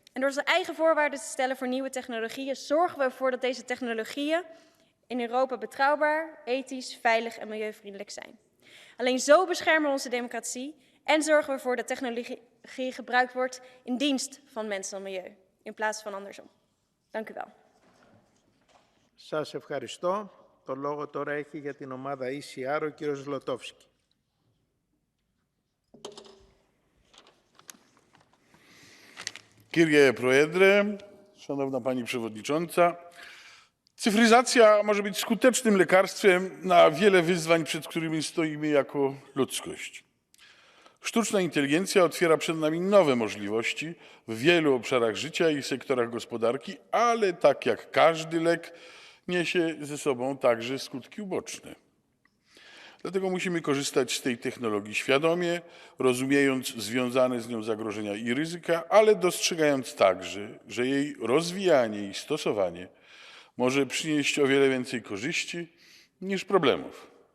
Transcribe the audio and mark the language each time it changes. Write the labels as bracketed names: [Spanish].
[Dutch] En door zijn eigen voorwaarden te stellen voor nieuwe technologieën, zorgen we ervoor dat deze technologieën in Europa betrouwbaar, ethisch, veilig en milieuvriendelijk zijn. Alleen zo beschermen we onze democratie en zorgen we ervoor dat technologie gebruikt wordt in dienst van mensen en milieu, in plaats van andersom. Dank u wel. [Greek] Σας ευχαριστώ. Το λόγο τώρα έχει για την ομάδα ECR ο κύριος Ζλωτόφσκι. Κύριε Πρόεδρε, [Polish] Szanowna Pani Przewodnicząca, cyfryzacja może być skutecznym lekarstwem na wiele wyzwań, przed którymi stoimy jako ludzkość. Sztuczna inteligencja otwiera przed nami nowe możliwości w wielu obszarach życia i sektorach gospodarki, ale tak jak każdy lek niesie ze sobą także skutki uboczne. Dlatego musimy korzystać z tej technologii świadomie, rozumiejąc związane z nią zagrożenia i ryzyka, ale dostrzegając także, że jej rozwijanie i stosowanie może przynieść o wiele więcej korzyści niż problemów.